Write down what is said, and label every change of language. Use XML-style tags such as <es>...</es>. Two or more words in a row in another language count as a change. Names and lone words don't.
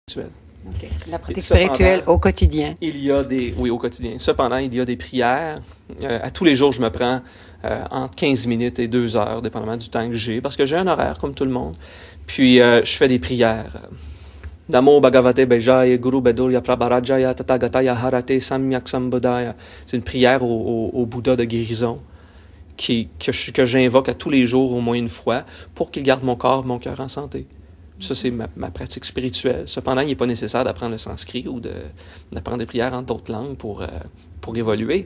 <fr>spirituelle. Okay. La pratique spirituelle au quotidien. Oui, au quotidien. Cependant, il y a des prières. À tous les jours, je me prends entre 15 minutes et 2 heures, dépendamment du temps que j'ai, parce que j'ai un horaire comme tout le monde. Puis, je fais des prières.</fr> <sa>Namo Bhagavate Bejaya Guru Bedurya Prabharajaya Tathagataya Harate Samyak Sambuddhaya.</sa> <fr>C'est une prière au Bouddha de guérison que j'invoque à tous les jours au moins une fois pour qu'il garde mon corps, mon cœur en santé. Ça, c'est ma pratique spirituelle. Cependant, il n'est pas nécessaire d'apprendre le sanskrit ou d'apprendre des prières en d'autres langues pour évoluer.</fr>